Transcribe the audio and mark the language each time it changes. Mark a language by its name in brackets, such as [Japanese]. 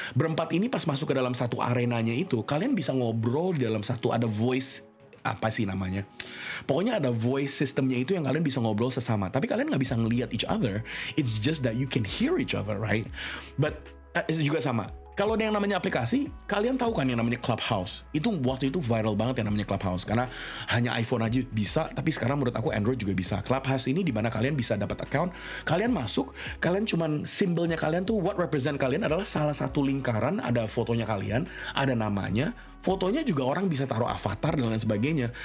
[Indonesian] Berempat ini pas masuk ke dalam satu arenanya itu, kalian bisa ngobrol di dalam satu, ada voice, apa sih namanya, pokoknya ada voice systemnya itu yang kalian bisa ngobrol sesama, tapi kalian nggak bisa ngelihat [English] each other. It's just that you can hear each other, right? [Indonesian] But juga sama, kalau ada yang namanya aplikasi, kalian tahu kan yang namanya Clubhouse. Itu waktu itu viral banget yang namanya Clubhouse, karena hanya iPhone aja bisa, tapi sekarang menurut aku Android juga bisa. Clubhouse ini dimana kalian bisa dapat account, kalian masuk, kalian cuman simbolnya kalian tuh, [English] what represent [Indonesian] kalian adalah salah satu lingkaran, ada fotonya kalian, ada namanya, fotonya juga orang bisa taruh avatar dan lain sebagainya.